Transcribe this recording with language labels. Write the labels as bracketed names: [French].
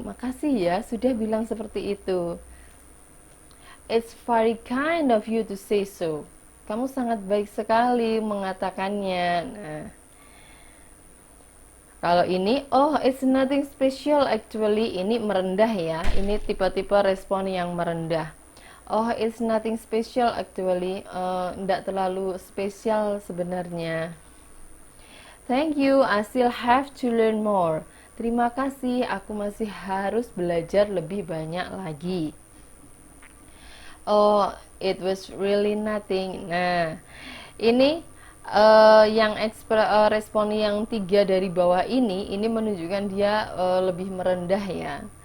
[Indonesian] Makasih ya sudah bilang seperti itu. [English] It's very kind of you to say so. [Indonesian] Kamu sangat baik sekali mengatakannya. Nah, kalau ini, [English] oh it's nothing special actually, [Indonesian] ini merendah ya. Ini tipe-tipe respon yang merendah. [English] Oh it's nothing special actually, [Indonesian] tidak terlalu spesial sebenarnya. [English] Thank you, I still have to learn more. [Indonesian] Terima kasih, aku masih harus belajar lebih banyak lagi. [English] Oh, it was really nothing. [Indonesian] Nah, ini yang respon yang 3 dari bawah ini menunjukkan dia lebih merendah ya.